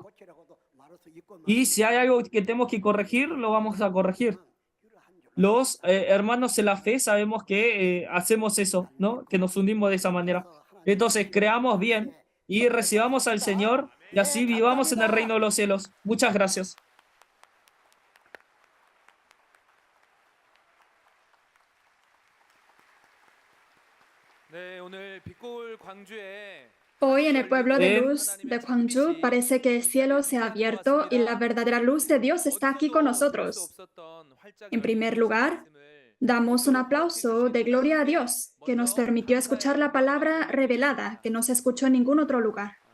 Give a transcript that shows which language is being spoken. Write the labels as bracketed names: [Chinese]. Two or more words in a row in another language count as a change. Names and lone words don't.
[Spanish] Y si hay algo que tenemos que corregir, lo vamos a corregir. Los hermanos en la fe sabemos que hacemos eso, ¿no? Que nos hundimos de esa manera. Entonces, creamos bien y recibamos al Señor y así vivamos en el reino de los cielos. Muchas gracias. [Korean] 네, 오늘 빛골 광주에 [Spanish] Hoy en el pueblo de luz de Gwangju parece que el cielo se ha abierto y la verdadera luz de Dios está aquí con nosotros. En primer lugar, damos un aplauso de gloria a Dios, que nos permitió escuchar la palabra revelada, que no se escuchó en ningún otro lugar.